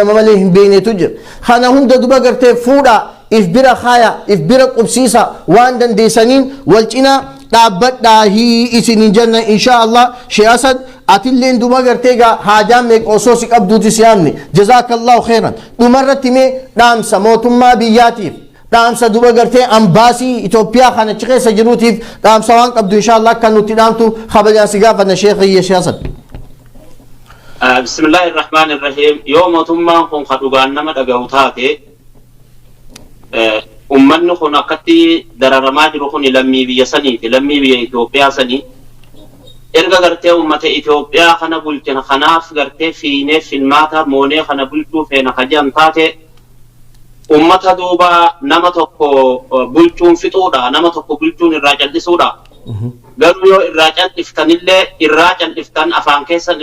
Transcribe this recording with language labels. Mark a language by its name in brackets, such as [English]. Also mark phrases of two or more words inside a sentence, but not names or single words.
[Oromo] lama malee hin beenetu jira kana hunda duba gartee fuudha if bira kaaya if bira qubsiisa waan dandeessaniin wal cinaa dhaabbadhaa isinin janna [Arabic] إن شاء الله [Oromo] Sheikh Asad atilleen duba gartee gaa haajaan meeq osoo si qabduuti si yaamne [Arabic] جزاك الله خيرا [Oromo] dhumarratti mee dhaamsa mootummaa biyyaatiif dhaamsa duba gartee ambaasii Itoophiyaa kana achi keessa jiruutiif dhaamsa waan qabdu inshallah kan nuti dhaamtu kabajaan si gaafanna sheekh Asad [Arabic] بسم الله الرحمن الرحيم [Oromo] yoo mootummaan kun kadhugaan nama dhaga'u taate ummanni kun akkatti dararamaa jiru kun lammii biyya saniiti lammii biyya Itoophiyaa sanii erga gartee ummata Itoophiyaa kana bulchina kanaaf gartee fiinee filmaata moonee kana bulchuu feena kajan taate ummata duuba nama tokko bulchuun fixuudha nama tokko bulchuun irraa callisuudha garuu yoo irraa cal'iftanillee irraa cal'iftan afaan keessan